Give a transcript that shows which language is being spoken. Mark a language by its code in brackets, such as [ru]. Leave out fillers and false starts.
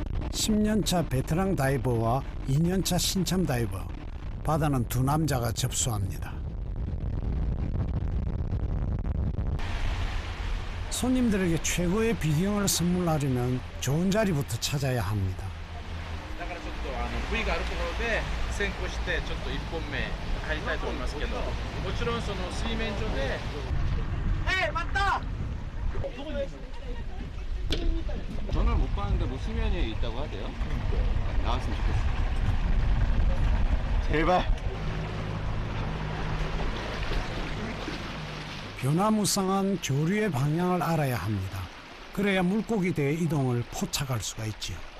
[ko] (10년차) 베테랑 다이버와 (2년차) 신참 다이버. 바다는 두 남자가 접수합니다. 손님들에게 최고의 비경을 선물하려면 좋은 자리부터 찾아야 합니다. [ja] だからちょっと部位があるところで先行してちょっと1本目入りたいと思いますけど、もちろんその水面上で。 [ko] 전화를 못 받는데 뭐 수면에 있다고 하대요. 나왔으면 좋겠어. 제발. 변화무쌍한 조류의 방향을 알아야 합니다. 그래야 물고기대의 이동을 포착할 수가 있지요.